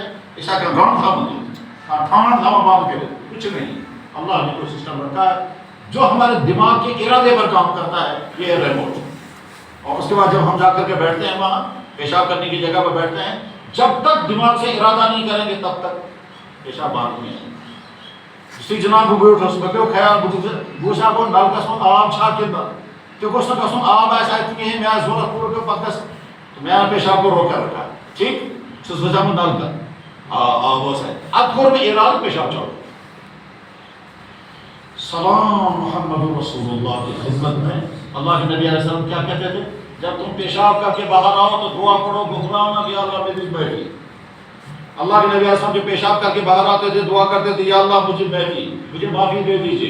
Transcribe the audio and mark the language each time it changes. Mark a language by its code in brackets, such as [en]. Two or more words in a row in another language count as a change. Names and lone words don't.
[ur] ایسا کہ گرم تھا ٹھانڈ تھا باندھ کے کچھ نہیں، اللہ نے کوئی سسٹم رکھا ہے جو ہمارے دماغ کے ارادے پر کام کرتا ہے، یہ ہے ریموٹ۔ اور اس کے بعد جب ہم جا کر کے بیٹھتے ہیں وہاں پیشاب کرنے کی جگہ پر بیٹھتے ہیں، جب تک دماغ سے ارادہ نہیں کریں گے تب تک پیشاب باندھ نہیں آئے گا۔ [ks] اسی جناب گوٹھس بکیو خیال بوسا کو نلکس من آب چھا کِنہٕ تہِ گوٚژھ نہٕ گژھُن آب آسہِ اَتہِ کِہیٖنۍ مےٚ آسہِ ضروٗرت پوٗرٕ پیٚو پتہٕ گژھِ [ur] تو میں نے پیشاب کو روک کر رکھا، [ks] ٹھیک چھُس بچاوُن نلکہٕ آب اوس اَتہِ، ادٕ کوٚر مےٚ ارادٕ پیشاب چلو۔ [ur] سلام محمد رسول اللہ کی خدمت میں اللہ کے نبی علیہ السلام کیا کہتے تھے؟ جب تم پیشاب کر کے باہر آؤ تو دعا پڑھو غفرانک یا اللہ میری معافی۔ اللہ کے نبی علیہ السلام جو پیشاب کر کے باہر آتے تھے دعا کرتے تھے، یا اللہ مجھے معافی دے دیجیے۔